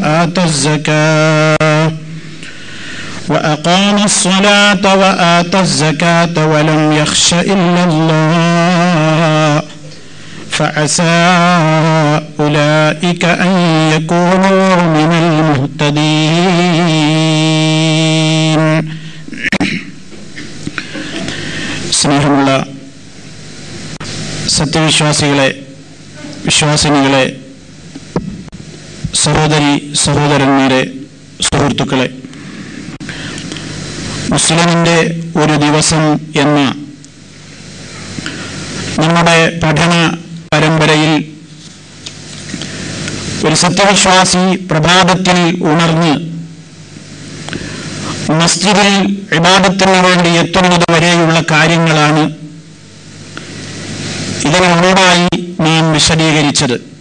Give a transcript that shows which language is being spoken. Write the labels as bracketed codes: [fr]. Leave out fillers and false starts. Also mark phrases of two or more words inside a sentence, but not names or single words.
[ar] وآتى الزكاة ولم يخش إلا الله فعسى أولئك أن يكونوا من المهتدين. [ml] സ്നേഹമുള്ള സത്യവിശ്വാസികളെ, വിശ്വാസിനികളെ, സഹോദരി സഹോദരന്മാരെ, സുഹൃത്തുക്കളെ, മുസ്ലിമിൻ്റെ ഒരു ദിവസം എന്ന നമ്മുടെ പഠന പരമ്പരയിൽ ഒരു സത്യവിശ്വാസി പ്രഭാതത്തിൽ ഉണർന്ന് മസ്ജിദിൽ ഇബാദത്തിന് വേണ്ടി എത്തുന്നത് വരെയുള്ള കാര്യങ്ങളാണ് ഇതിനു മുമ്പായി നാം വിശദീകരിച്ചത്.